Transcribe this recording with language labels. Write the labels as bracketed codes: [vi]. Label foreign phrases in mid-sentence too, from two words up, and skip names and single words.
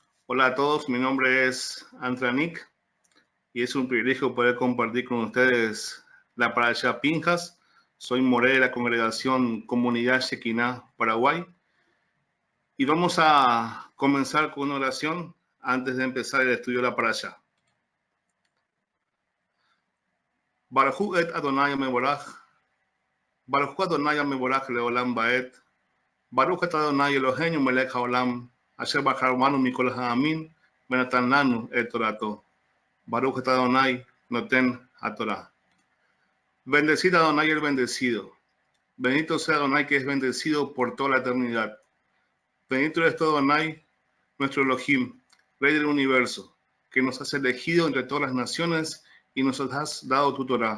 [es] Hola a todos, mi nombre es Antranik y es un privilegio poder compartir con ustedes la Parashá Pinjas. Soy moré de la congregación Comunidad Shekinah, Paraguay. Y vamos a comenzar con una oración antes de empezar el estudio de la Parashá. [he] ברוך את אדוני מבורך, ברוך אדוני מבורך לעולם בעת, ברוך את אדוני אלוהינו מלך העולם, אשר בחר בנו מכל העמין, ונתן לנו את תורתו. ברוך את אדוני נותן התורה. [es] Bendecid a Adonai el bendecido. Bendito sea Adonai que es bendecido por toda la eternidad. Bendito es todo Adonai, nuestro Elohim, Rey del universo, que nos has elegido entre todas las naciones y nos has dado tu Torah.